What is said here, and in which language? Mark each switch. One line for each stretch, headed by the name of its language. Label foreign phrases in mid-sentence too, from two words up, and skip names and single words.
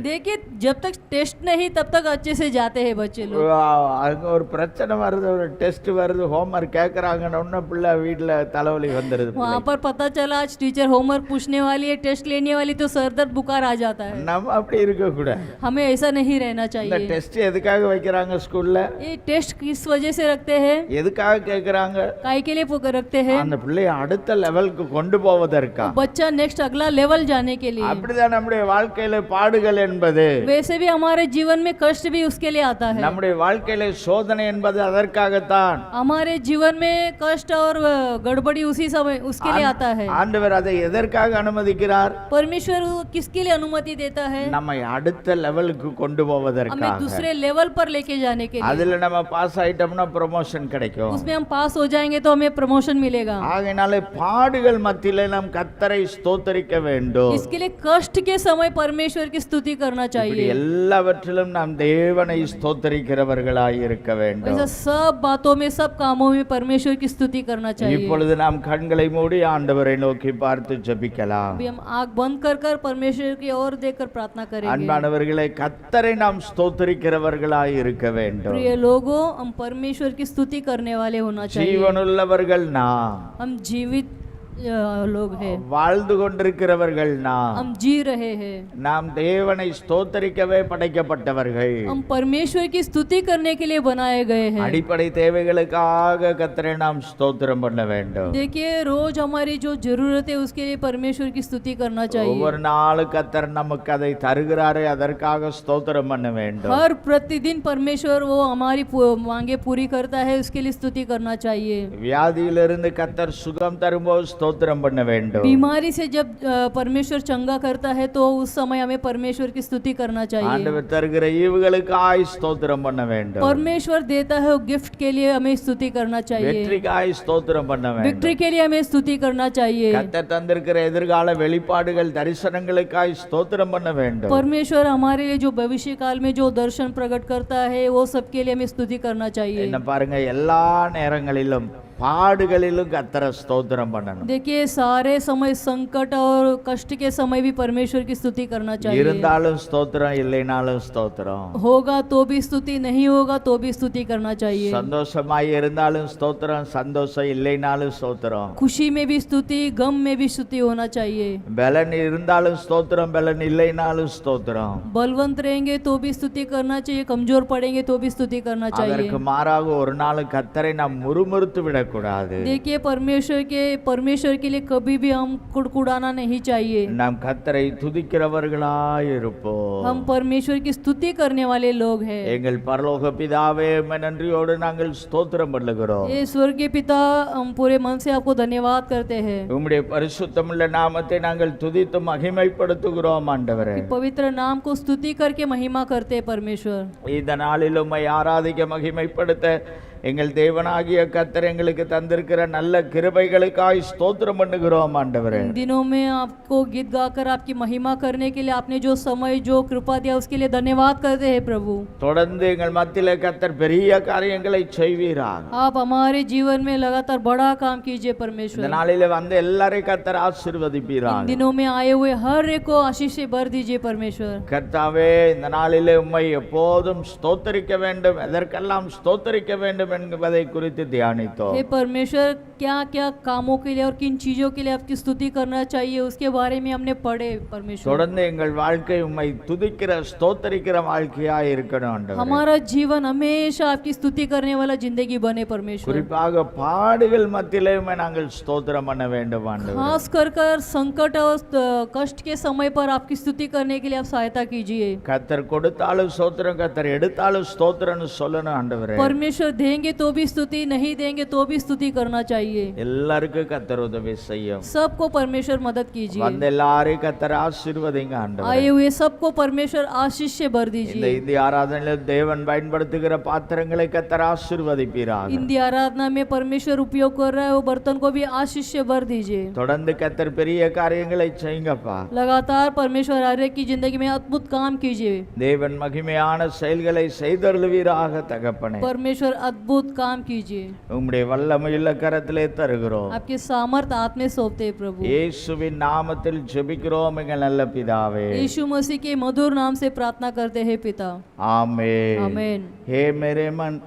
Hindi: देखिए जब तक टेस्ट नहीं तब तक अच्छे से जाते हैं बच्चे लोग।
Tamil: அங்க ஒரு பிரச்சனை வருது, ஒரு டெஸ்ட் வருது, ஹோம்ஒர்க் கேட்குறாங்கன்னு ஒன்றும் பிள்ளை வீட்டில் தலைவலி வந்துடுது।
Hindi: वहाँ पर पता चला आज टीचर होमवर्क पूछने वाली है, टेस्ट लेने वाली, तो सर दर्द बुखार आ जाता है।
Tamil: நம்ம அப்படி இருக்கக்கூடாது।
Hindi: हमें ऐसा नहीं रहना
Tamil: இந்த
Hindi: चाहिए।
Tamil: டெஸ்ட் எதுக்காக வைக்கிறாங்க ஸ்கூல்ல?
Hindi: ये टेस्ट किस वजह से रखते हैं,
Tamil: எதுக்காக கேட்குறாங்க?
Hindi: काय के लिए रखते हैं?
Tamil: அந்த பிள்ளையை அடுத்த லெவலுக்கு கொண்டு போவதற்கா।
Hindi: बच्चा नेक्स्ट अगला लेवल जाने के लिए।
Tamil: அப்படிதான் நம்முடைய வாழ்க்கையில பாடுகள் என்பது,
Hindi: वैसे भी हमारे जीवन में कष्ट भी उसके लिए आता है।
Tamil: நம்முடைய வாழ்க்கையில சோதனை என்பது அதற்காகத்தான்।
Hindi: हमारे जीवन में कष्ट और गड़बड़ी उसी समय उसके लिए आता है।
Tamil: ஆண்டவர் அதை எதற்காக அனுமதிக்கிறார்?
Hindi: परमेश्वर किसके लिए अनुमति देता है?
Tamil: நம்மை அடுத்த லெவலுக்கு கொண்டு
Hindi: हमें
Tamil: போவதற்காக।
Hindi: दूसरे लेवल पर लेके जाने के लिए।
Tamil: அதுல நம்ம பாஸ் ஆயிட்டோம்னா ப்ரமோஷன் கிடைக்கும்।
Hindi: उसमें हम पास हो जाएंगे तो हमें प्रमोशन मिलेगा।
Tamil: ஆகையினாலே பாடுகள் மத்தியிலே நாம் கர்த்தரை ஸ்தோத்தரிக்க வேண்டும்।
Hindi: इसके लिए कष्ट के समय परमेश्वर की स्तुति करना
Tamil: இப்படி
Hindi: चाहिए।
Tamil: எல்லாவற்றிலும் நாம் தேவனை ஸ்தோத்தரிக்கிறவர்களாய் இருக்க வேண்டும்।
Hindi: ऐसा सब बातों में, सब कामों में परमेश्वर की स्तुति करना चाहिए।
Tamil: இப்பொழுது நாம் கண்களை மூடி ஆண்டவரை நோக்கி பார்த்து ஜெபிக்கலாம்।
Hindi: अभी हम आंख बंद कर कर परमेश्वर की ओर देखकर प्रार्थना करेंगे।
Tamil: அன்பானவர்களே, கர்த்தரை நாம் ஸ்தோத்தரிக்கிறவர்களாய் இருக்க வேண்டும்।
Hindi: प्रिय लोगों, हम परमेश्वर की स्तुति करने वाले होना चाहिए।
Tamil: ஜீவனுள்ளவர்கள் நாம்,
Hindi: हम जीवित लोग हैं,
Tamil: வாழ்ந்து கொண்டிருக்கிறவர்கள் நாம்,
Hindi: हम जी रहे हैं।
Tamil: நாம் தேவனை ஸ்தோத்தரிக்கவே படைக்கப்பட்டவர்கள்।
Hindi: हम परमेश्वर की स्तुति करने के लिए बनाए गए हैं।
Tamil: அடிப்படை தேவைகளுக்காக கர்த்தரை நாம் ஸ்தோத்திரம் பண்ண வேண்டும்।
Hindi: देखिए, रोज हमारी जो जरूरत है उसके लिए परमेश्वर की स्तुति करना चाहिए।
Tamil: ஒவ்வொரு நாளும் கர்த்தர் நமக்கு அதை தருகிறாரே, அதற்காக ஸ்தோத்திரம் பண்ண வேண்டும்।
Hindi: हर प्रतिदिन परमेश्वर वो हमारी मांगे पूरी करता है, उसके लिए स्तुति करना चाहिए।
Tamil: வியாதியிலிருந்து கர்த்தர் சுகம் தரும்போது ஸ்தோத்திரம் பண்ண வேண்டும்।
Hindi: बीमारी से जब परमेश्वर चंगा करता है तो उस समय हमें परमेश्वर की स्तुति करना चाहिए।
Tamil: ஆண்டவர் தருகிற ஈவுகளுக்காய் ஸ்தோத்திரம் பண்ண வேண்டும்।
Hindi: परमेश्वर देता है वो गिफ्ट के लिए हमें स्तुति करना चाहिए।
Tamil: வெற்றிக்காய் ஸ்தோத்திரம் பண்ண வேண்டும்।
Hindi: विक्ट्री के लिए हमें स्तुति करना चाहिए।
Tamil: கர்த்தர் தந்திருக்கிற எதிர்கால வெளிப்பாடுகள், தரிசனங்களுக்காய் ஸ்தோத்திரம் பண்ண வேண்டும்।
Hindi: परमेश्वर हमारे लिए जो भविष्य काल में जो दर्शन प्रकट करता है वो सबके लिए हमें स्तुति करना चाहिए।
Tamil: என்ன பாருங்க, எல்லா நேரங்களிலும் பாடுகளிலும் கர்த்தரை ஸ்தோத்திரம் பண்ணணும்।
Hindi: देखिए, सारे समय संकट और कष्ट के समय भी परमेश्वर की स्तुति करना चाहिए।
Tamil: இருந்தாலும் ஸ்தோத்திரம், இல்லைனாலும் ஸ்தோத்திரம்।
Hindi: होगा तो भी स्तुति, नहीं होगा तो भी स्तुति करना चाहिए।
Tamil: சந்தோஷமாய் இருந்தாலும் ஸ்தோத்திரம், சந்தோஷம் இல்லைனாலும் ஸ்தோத்திரம்।
Hindi: खुशी में भी स्तुति, गम में भी स्तुति होना चाहिए।
Tamil: பலன் இருந்தாலும் ஸ்தோத்திரம், பலன் இல்லைனாலும் ஸ்தோத்திரம்।
Hindi: बलवंत रहेंगे तो भी स्तुति करना चाहिए, कमजोर पड़ेंगे तो भी स्तुति करना चाहिए।
Tamil: அதற்கு மாறாக ஒரு நாள் கர்த்தரை நாம் முறுமுறுத்து விடக்கூடாது।
Hindi: देखिए, परमेश्वर के लिए कभी भी हम कुड़कुड़ाना नहीं चाहिए।
Tamil: நாம் கர்த்தரை துதிக்கிறவர்களாய் இருப்போம்।
Hindi: हम परमेश्वर की स्तुति करने वाले लोग हैं।
Tamil: எங்கள் பரலோக பிதாவே, உம்மை நன்றியோடு நாங்கள் ஸ்தோத்திரம் பண்ணுகிறோம்।
Hindi: ये स्वर्गीय पिता, हम पूरे मन से आपको धन्यवाद करते हैं।
Tamil: உம்முடைய பரிசுத்தமுள்ள நாமத்தை நாங்கள் துதித்து மகிமைப்படுத்துகிறோம் ஆண்டவரே।
Hindi: कि पवित्र नाम को स्तुति करके महिमा करते हैं परमेश्वर।
Tamil: இந்த நாளில் உம்மை ஆராதிக்க மகிமைப்படுத்த எங்கள் தேவனாகிய கர்த்தர் எங்களுக்கு தந்திருக்கிற நல்ல கிருபைகளுக்காய் ஸ்தோத்திரம் பண்ணுகிறோம் ஆண்டவரே।
Hindi: इन दिनों में आपको गीत गाकर आपकी महिमा करने के लिए आपने जो समय, जो कृपा दिया, उसके लिए धन्यवाद करते हैं प्रभु।
Tamil: தொடர்ந்து எங்கள் மத்தியிலே கர்த்தர் பெரிய காரியங்களை செய்வீராக।
Hindi: आप हमारे जीवन में लगातार बड़ा काम कीजिए
Tamil: இந்த
Hindi: परमेश्वर।
Tamil: நாளிலே வந்து எல்லாரையும் கர்த்தர்
Hindi: इन
Tamil: ஆசீர்வதிப்பீராக।
Hindi: दिनों में आए हुए हर एक को आशीष से भर दीजिए परमेश्वर।
Tamil: கர்த்தாவே, இந்த நாளிலே உம்மை எப்போதும் ஸ்தோத்தரிக்க வேண்டும், எதற்கெல்லாம் ஸ்தோத்தரிக்க வேண்டும் என்பதை குறித்து தியானித்தோம்।
Hindi: हे परमेश्वर, क्या क्या कामों के लिए और किन चीजों के लिए आपकी स्तुति करना चाहिए उसके बारे में हमने पढ़े परमेश्वर।
Tamil: தொடர்ந்து எங்கள் வாழ்க்கை உம்மை துதிக்கிற ஸ்தோத்தரிக்கிற வாழ்க்கையாய் இருக்கணும் ஆண்டவரே।
Hindi: हमारा जीवन हमेशा आपकी स्तुति करने वाला जिंदगी बने परमेश्वर।
Tamil: குறிப்பாக பாடுகள் மத்தியிலே உம்மை நாங்கள் ஸ்தோத்திரம் பண்ண வேண்டும் ஆண்டவரே।
Hindi: खास कर संकट और कष्ट के समय पर आपकी स्तुति करने के लिए आप सहायता कीजिए।
Tamil: கர்த்தர் கொடுத்தாலும் ஸ்தோத்திரம், கர்த்தர் எடுத்தாலும் ஸ்தோத்திரம்னு சொல்லணும் ஆண்டவரே।
Hindi: परमेश्वर देंगे तो भी स्तुति, नहीं देंगे तो भी स्तुति करना चाहिए।
Tamil: எல்லாருக்கும் கர்த்தர் உதவி செய்யும்।
Hindi: सबको परमेश्वर मदद कीजिए।
Tamil: வந்த எல்லாரையும் கர்த்தர் ஆசீர்வதிங்க ஆண்டவரே।
Hindi: आए हुए सबको परमेश्वर आशीष से भर
Tamil: இந்த
Hindi: दीजिए।
Tamil: இந்திய ஆராதனையில் தேவன் பயன்படுத்துகிற பாத்திரங்களை கர்த்தர் ஆசீர்வதிப்பீராக।
Hindi: हिंदी आराधना में परमेश्वर उपयोग कर रहा है वो बर्तन को भी आशीष से भर दीजिए।
Tamil: தொடர்ந்து கர்த்தர் பெரிய காரியங்களை செய்யுங்கப்பா।
Hindi: लगातार परमेश्वर हर एक की जिंदगी में अद्भुत काम कीजिए।
Tamil: தேவன் மகிமையான செயல்களை செய்தருளுவீராக தகப்பனே।
Hindi: परमेश्वर अद्भुत अद्भुत काम कीजिए।
Tamil: உம்முடைய வல்லமையுள்ள கரத்திலே தருகிறோம்.
Hindi: आपके सामर्थ हाथ में सौंपते हैं प्रभु।
Tamil: இயேசுவின் நாமத்தில் ஜெபிக்கிறோம் எங்கள் நல்ல பிதாவே.
Hindi: यीशु मसीह के मधुर नाम से प्रार्थना करते हैं पिता। आमेन. आमेन। हे मेरे मन